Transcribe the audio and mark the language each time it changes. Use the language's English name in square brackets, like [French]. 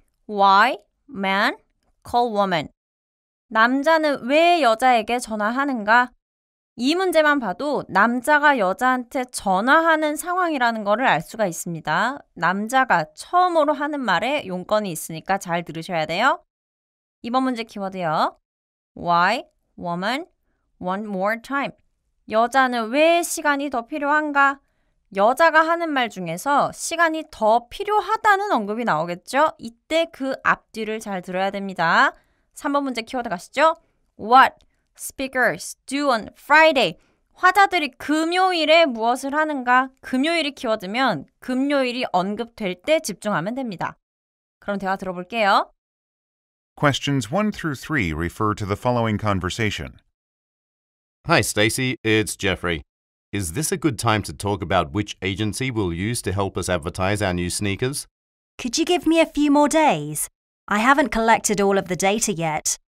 [English] Why man call woman? [Korean] 남자는 왜 여자에게 전화하는가? 이 문제만 봐도 남자가 여자한테 전화하는 상황이라는 거를 알 수가 있습니다. 남자가 처음으로 하는 말에 용건이 있으니까 잘 들으셔야 돼요. 2번 문제 키워드요. [English] Why woman want more time? [Korean] 여자는 왜 시간이 더 필요한가? 여자가 하는 말 중에서 시간이 더 필요하다는 언급이 나오겠죠? 이때 그 앞뒤를 잘 들어야 됩니다. 3번 문제 키워드 가시죠. [English] What speakers do on Friday? [Korean] 화자들이 금요일에 무엇을 하는가? 금요일이 키워드면 금요일이 언급될 때 집중하면 됩니다. 그럼 대화 들어볼게요. [English] Questions 1 through 3 refer to the following conversation. Hi, Stacey. It's Jeffrey. Is this a good time to talk about which agency we'll use to help us advertise our new sneakers? Could you give me a few more days? I haven't collected all of the data yet.